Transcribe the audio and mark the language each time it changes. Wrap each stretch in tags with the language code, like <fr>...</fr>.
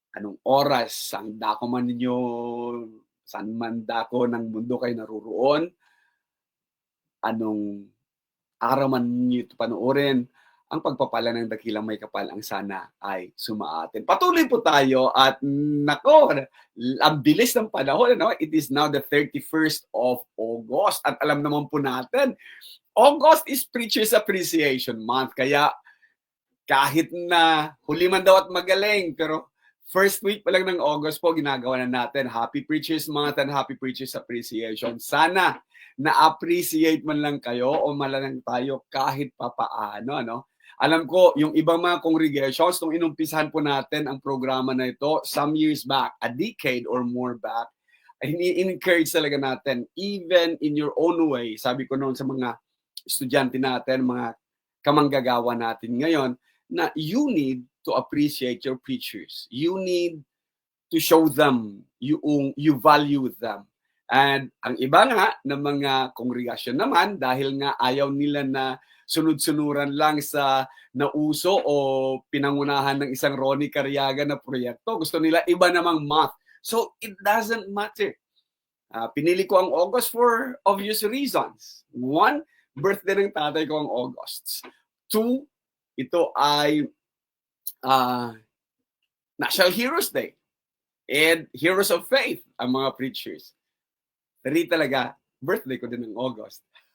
<tl>Anong oras, ang dako man ninyo, saan man dako ng mundo kayo naruroon, anong araw man ninyo ito panoorin, ang pagpapala ng dakilang may kapal ang sana ay sumaatin. Patuloy po tayo at nako, ang bilis ng panahon. Ano?</tl> <en>It is now the 31st of August</en> <tl>at alam naman po natin,</tl> <en>August is Preacher's Appreciation Month.</en> <tl>Kaya kahit na huli man daw at magaling, pero first week pa lang ng August po, ginagawa na natin Happy Preacher's Month and Happy Preacher's Appreciation. Sana na-appreciate man lang kayo o malang tayo kahit papaano. Ano? Alam ko, yung ibang mga congregations, nung inumpisahan po natin ang programa na ito,</tl> <en>some years back, a decade or more back,</en> <tl>in-encourage talaga natin,</tl> <en>even in your own way,</en> <tl>sabi ko noon sa mga estudyante natin, mga kamanggagawa natin ngayon, na</tl> <en>you need to appreciate your preachers. You need to show them, you value them.</en> <tl>And ang iba nga ng mga kongregasyon naman, dahil nga ayaw nila na sunod-sunuran lang sa nauso o pinangunahan ng isang Ronnie Cariaga na proyekto. Gusto nila iba namang month.</tl> <en>So it doesn't matter.</en> <tl>Pinili ko ang August for obvious reasons. One, birthday ng tatay ko ang August. Two, ito ay National Heroes Day and Heroes of Faith ang mga preachers. Three talaga, birthday ko din ng August.</tl>